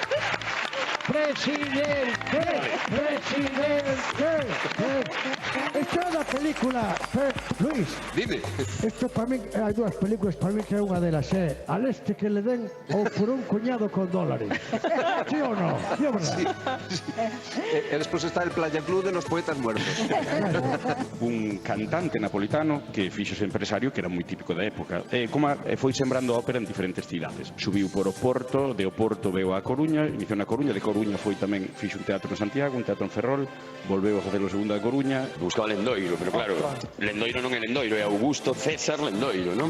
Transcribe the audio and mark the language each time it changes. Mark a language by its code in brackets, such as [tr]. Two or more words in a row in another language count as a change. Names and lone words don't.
[gl] Presidente. Esta é da película, Luis. Dime. Isto [es] para mí, [gl] hai dúas películas [es] para mí [gl] que é unha delas, é Al este que le den ou por un cuñado con dólares. ¿Sí ou non? ¿Sí ou verdad? E despois está el Playa Club de los poetas muertos. Un cantante napolitano que fixose empresario, que era moi típico da época, foi sembrando ópera en diferentes cidades. Subiu por Oporto, de Oporto veu a Coruña, iniciou na Coruña, de Coruña foi tamén, fixo un teatro en Santiago, un teatro en Ferrol, volveu a facer o segundo de Coruña. Buscaba Lendoiro, pero claro, Lendoiro non é Lendoiro, é Augusto César Lendoiro, non?